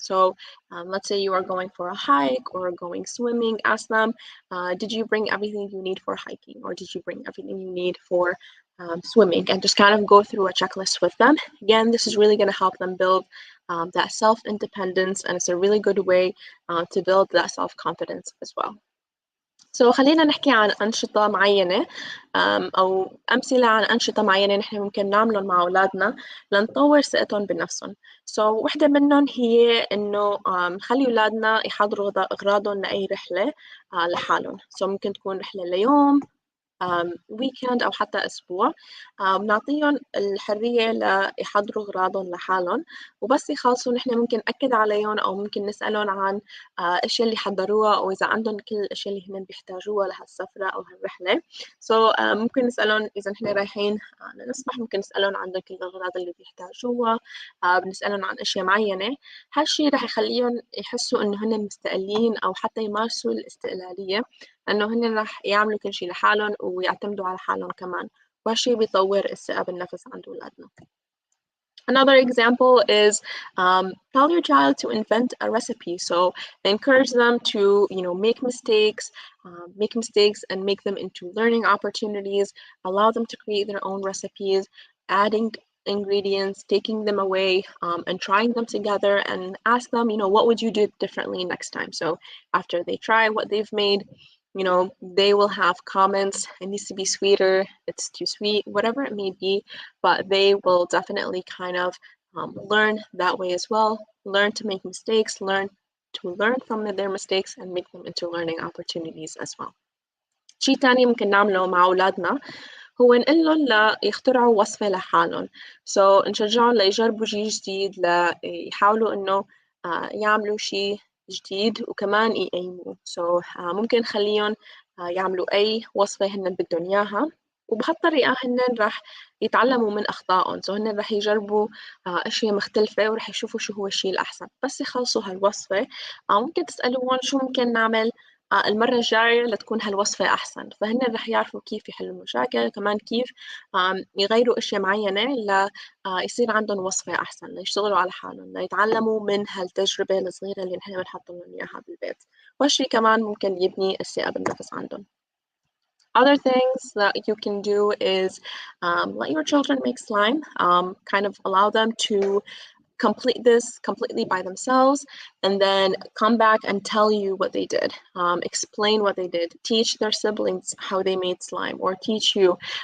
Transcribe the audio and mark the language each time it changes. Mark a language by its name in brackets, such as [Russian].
[English] So let's say you are going for a hike or going swimming, ask them, did you bring everything you need for hiking, or did you bring everything you need for swimming? And just kind of go through a checklist with them. Again, this is really going to help them build that self-independence, and it's a really good way to build that self-confidence as well. [Arabic] So خلينا نحكي عن أنشطة معينة أو أمثلة عن أنشطة معينة نحن ممكن نعملهم مع أولادنا لنطور ثقتهم بنفسهم. So واحدة منهم هي إنه نخلي أولادنا يحضروا أغراضهم لأي رحلة لحالهم. So ممكن تكون رحلة ليوم، ويكند أو حتى أسبوع. بنعطيهم الحرية ليحضروا أغراضهم لحالهم، وبس يخلصوا نحن ممكن نأكد عليهم أو ممكن نسألهم عن الأشياء اللي حضروها، أو إذا عندهم كل الأشياء اللي هن بيحتاجوها لهالسفرة أو هالرحلة. So ممكن نسألهم إذا نحن رايحين نسبح، ممكن نسألهم عن كل الأغراض اللي بيحتاجوها، بنسألهم عن أشياء معينة. هالشي رح يخليهم يحسوا إنه هن مستقلين أو حتى يمارسوا الاستقلالية، لأنه هن رح يعملوا كل شيء لحالهم ويعتمدوا على حالهم كمان، وهالشي بيطور الثقة بالنفس عند أولادنا. [English] Another example is tell your child to invent a recipe. So encourage them to, make mistakes and make them into learning opportunities. Allow them to create their own recipes, adding ingredients, taking them away, and trying them together, and ask them, what would you do differently next time? So after they try what they've made, they will have comments. It needs to be sweeter, it's too sweet, whatever it may be, but they will definitely kind of learn that way as well, learn to make mistakes, learn from their mistakes and make them into learning opportunities as well. [Arabic] شيء تاني ممكن نعمله مع أولادنا هو نقلهم ليخترعوا وصفة لحالهم. So نشجعهم ليجربوا شيء جديد، ليحاولوا إنه يعملوا شيء جديد وكمان يقيموه. ممكن نخليهم يعملوا أي وصفة هن بدهم إياها، وبهالطريقة هن رح يتعلموا من أخطائهم. هن رح يجربوا أشياء مختلفة ورح يشوفوا شو هو الشيء الأحسن. بس يخلصوا هالوصفة ممكن تسألوهم شو ممكن نعمل المرة الجاية لتكون هالوصفة أحسن، فهن رح يعرفوا كيف يحلوا المشاكل، كمان كيف يغيروا أشياء معينة يصير عندهم وصفة أحسن، ليشتغلوا على حالهم، ليتعلموا من هالتجربة الصغيرة اللي نحن بنحط لهم إياها بالبيت. وهالشي كمان ممكن يبني الثقة بالنفس عندهم. [English] Other things that you can do is let your children make slime, kind of allow them to complete this completely by themselves, and then come back and tell you what they did, explain what they did, teach their siblings how they made slime, or teach you.